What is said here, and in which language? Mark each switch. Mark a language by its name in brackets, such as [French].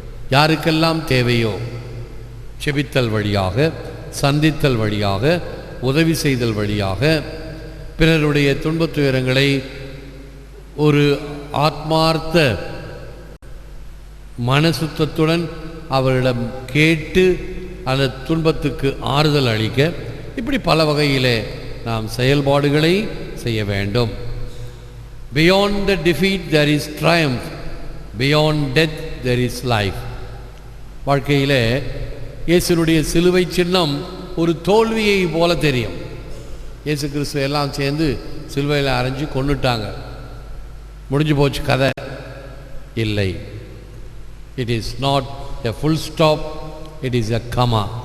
[Tamil] யாருக்கெல்லாம் தேவையோ செபித்தல் வழியாக, சந்தித்தல் வழியாக, உதவி செய்தல் வழியாக பிறருடைய துன்பத் துயரங்களை ஒரு ஆத்மார்த்த மனசுத்தத்துடன் அவரிடம் கேட்டு அந்த துன்பத்துக்கு ஆறுதல் அளிக்க, இப்படி பல வகையிலே நாம் செயல்பாடுகளை செய்ய வேண்டும். [English] Beyond the defeat there is triumph, beyond death there is life. [Tamil] வாழ்க்கையிலே இயேசுனுடைய சிலுவை சின்னம் ஒரு தோல்வியை போல தெரியும். இயேசு கிறிஸ்துவ எல்லாம் சேர்ந்து சிலுவையில் அரைஞ்சு கொண்டுட்டாங்க, முடிஞ்சு போச்சு கதை. இல்லை, [English] It is not a full stop, it is a comma.